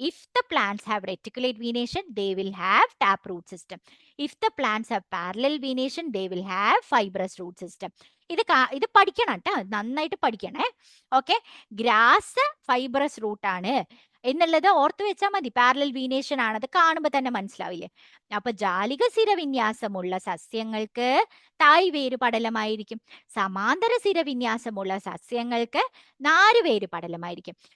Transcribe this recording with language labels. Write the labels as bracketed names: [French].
[English] If the plants have reticulate venation they will have tap root system. If the plants have parallel venation they will have fibrous root system. [Malayalam] ഇത് പഠിക്കണം കേട്ടോ, നന്നായിട്ട് പഠിക്കണേ. Okay, grass fibrous root ആണ് എന്നുള്ളത് ഓർത്ത് വെച്ചാൽ മതി. പാരലൽ വീനേഷൻ ആണത്, കാണുമ്പോൾ തന്നെ മനസ്സിലാവില്ലേ? അപ്പൊ ജാലിക സ്ഥിരവിന്യാസമുള്ള സസ്യങ്ങൾക്ക് തായ് വേര് പടലമായിരിക്കും, സമാന്തര സ്ഥിരവിന്യാസമുള്ള സസ്യങ്ങൾക്ക് നാര് വേര് പടലമായിരിക്കും.